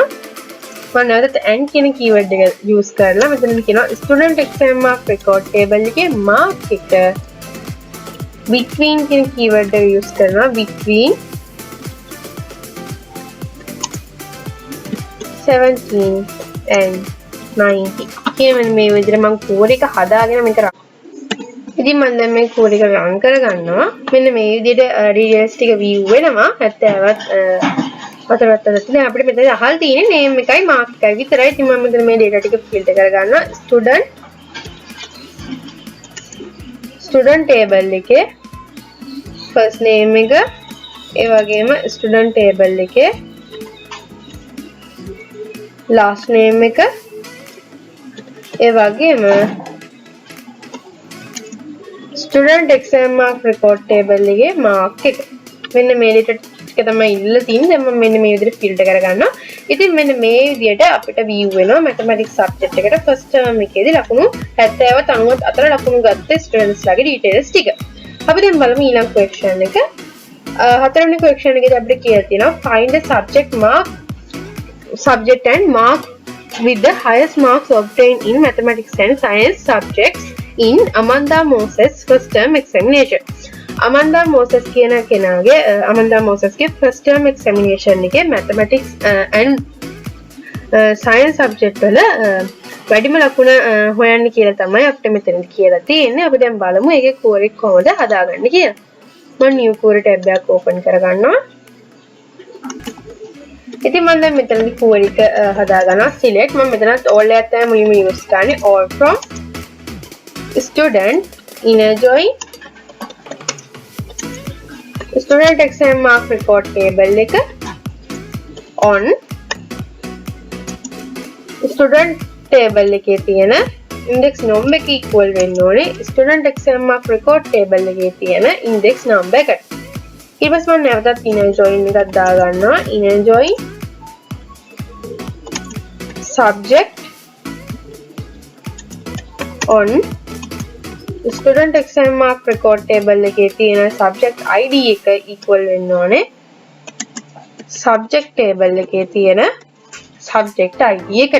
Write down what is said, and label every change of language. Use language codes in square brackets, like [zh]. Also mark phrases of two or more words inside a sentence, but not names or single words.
[si] මම නැවතත් and කියන keyword එක use කරලා මෙතන කියනවා [en] student exam mark record table [si] එකේ mark එක between කියන keyword එක use කරනවා [en] between 17 and 90 [si] කියන මේ විදිහට මම query එක හදාගෙන මේක ඉතින් මම දැන් මේ query එක run කරගන්නවා. මෙන්න මේ විදිහට details ටික view වෙනවා 70වත් හතර වත්තට දැන් අපිට මෙතන අහල් තියෙන්නේ name එකයි mark එකයි විතරයි. ඉතින් මම මෙතන මේ data ටික filter කරගන්නවා. [en] student table [si] එකේ [en] first name [si] එක ඒ වගේම [en] student table [si] එකේ [en] last name [si] එක ඒ වගේම [en] student exam mark record table [si] එකේ mark එක මෙන්න මේ data ටික තමයි ඉල්ලලා තියෙන්නේ. දැන් මම මෙන්න මේ විදිහට filter කරගන්නවා. ඉතින් මෙන්න මේ විදිහට අපිට view වෙනවා [en] mathematics subject [si] එකට [en] first term [si] එකේදී ලකුණු 70 90 අතර ලකුණු ගත්ත students ලාගේ details ටික. අපි දැන් බලමු ඊළඟ question එක. හතරවෙනි question එකේදී අපිට කියලා තියෙනවා [en] find the subject and mark with the highest marks obtained in mathematics and science subjects in Amanda Moses first term examination. [si] Amanda Moses කියන කෙනාගේ Amanda Mosesගේ [en] first term examination [si] එකේ [en] mathematics and science subject [si] වල වැඩිම ලකුණ හොයන්න කියලා තමයි අපිට මෙතනදි කියලා තියෙන්නේ. අපි දැන් බලමු ඒකේ query කොහොමද හදාගන්නේ කියලා. මම [en] new query tab [si] එකක් open කරගන්නවා. ඉතින් මම දැන් මෙතනදි query එක හදාගන්නවා. select මම මෙතනත් all එකක් තමයි මුලින්ම use කරන්නේ. [en] all from student inner join student exam mark record table [si] එක on [en] student table [si] එකේ තියෙන [en] index number [si] එක equal වෙන්න ඕනේ [en] student exam mark record table [si] එකේ තියෙන [en] index number [si] එකට. ඊට පස්සේ මම නැවතත් [en] inner join [si] එකක් දාගන්නවා. [en] inner join subject on student exam mark record table [si] එකේ තියෙන [en] subject id [si] එක equal වෙන්න ඕනේ [en] subject table [si] එකේ තියෙන [en] subject id [si] එකට.